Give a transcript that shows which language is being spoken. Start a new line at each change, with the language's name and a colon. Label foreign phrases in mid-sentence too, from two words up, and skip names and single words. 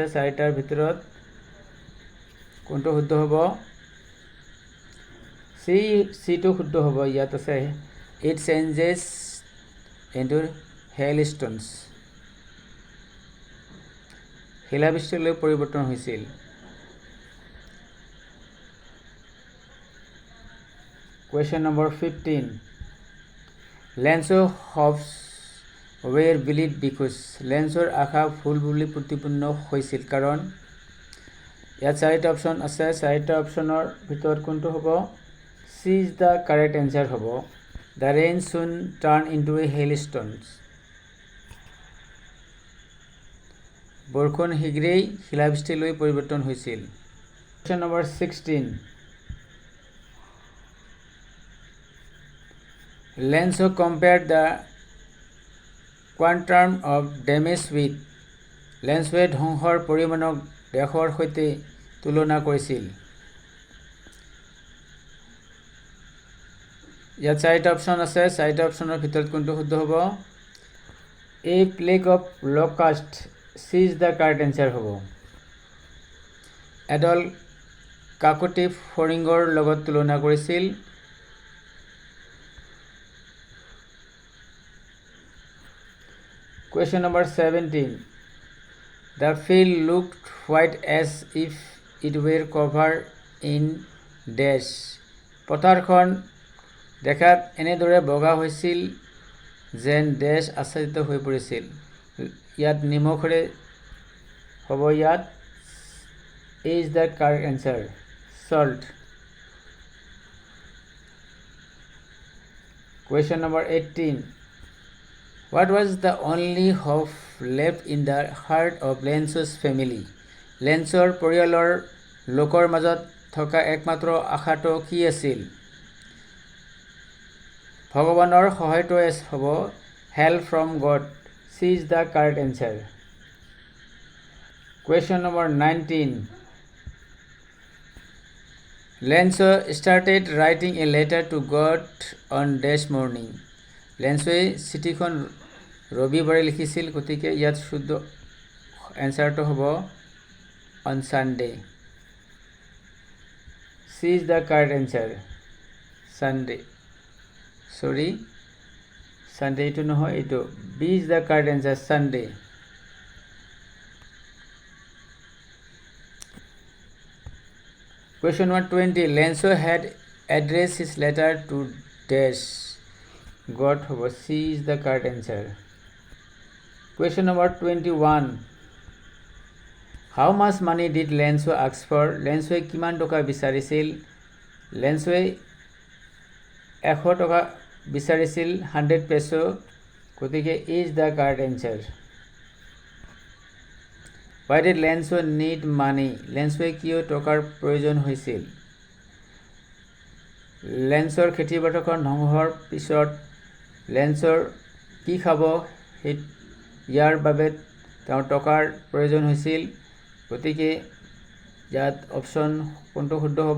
Assamese: চাৰিটাৰ ভিতৰত কোনটো শুদ্ধ হ'ব? চিটো শুদ্ধ হ'ব। ইয়াত আছে
English: It changes into hail stones,
Assamese: শিলাবৃষ্টিলৈ পৰিৱৰ্তন হৈছিল।
English: Question number 15. Lenzo hopes were believed because
Assamese: লেন্সৰ আশা ভুল বুলি প্ৰতিপন্ন হৈছিল কাৰণ? ইয়াত চাৰিটা অপশ্যন আছে। চাৰিটা অপশ্যনৰ ভিতৰত কোনটো হ'ব?
English: C is the correct answer হ'ব, The rain soon turn into a hail stones.
Assamese: বৰষুণ শীঘ্ৰেই শিলাবৃষ্টিলৈ পৰিৱৰ্তন হৈছিল।
English: Question number 16. Lenzo compared the quantum of damage with?
Assamese: লেন্সৱে ধ্বংসৰ পৰিমাণক দেশৰ সৈতে তুলনা কৰিছিল। ইয়াত চাৰিটা অপশ্যন আছে। চাৰিটা অপশ্যনৰ ভিতৰত কোনটো শুদ্ধ হ'ব?
English: A plague of locust, C is the correct answer
Assamese: হ'ব। এডল কাকতি ফৰিঙৰ লগত তুলনা কৰিছিল।
English: Question number 17. The field looked white as if it were covered in dash.
Assamese: পথাৰখন দেখাত এনেদৰে বগা হৈছিল যেন ডেছ আচ্ছাদিত হৈ পৰিছিল। ইয়াত নিমখৰে হ'ব।
English: ইয়াত is the correct answer, salt. Question number 18. What was the only hope left in the heart of Lenzo's family?
Assamese: লেন্সৰ পৰিয়ালৰ লোকৰ মাজত থকা একমাত্ৰ আশাটো কি আছিল? ভগৱানৰ সহায়টোৱে হ'ব,
English: help from God, C is the correct answer. Question number 19. Lenzo started writing a letter to God on dash morning.
Assamese: লেন্সৱে চিঠিখন ৰবিবাৰে লিখিছিল, গতিকে ইয়াত শুদ্ধ এনচাৰটো হ'ব
English: on Sunday. C is the correct answer, Sunday.
Assamese: সৰি, ছানডে এইটো নহয়, এইটো
English: B is the correct answer,
Assamese: ছানডে।
English: Question number 20. Lenzo had addressed his letter to dash God হ'ব, C is the correct answer. Question number 21. How much money did Lenzo ask for?
Assamese: লেন্সৱে কিমান টকা বিচাৰিছিল? লেন্সৱে 100 টকা বিচাৰিছিল, 100 পেছো, গতিকে
English: is the correct answer. Why did Lenso need money?
Assamese: লেন্সৱে কিয় টকাৰ প্ৰয়োজন হৈছিল? লেন্সৰ খেতিপথাৰখন ধ্বংস হোৱাৰ পিছত লেন্সৰ কি খাব ইয়াৰ বাবে তেওঁৰ টকাৰ প্ৰয়োজন হৈছিল। গতিকে ইয়াত অপশ্যন কোনটো শুদ্ধ হ'ব?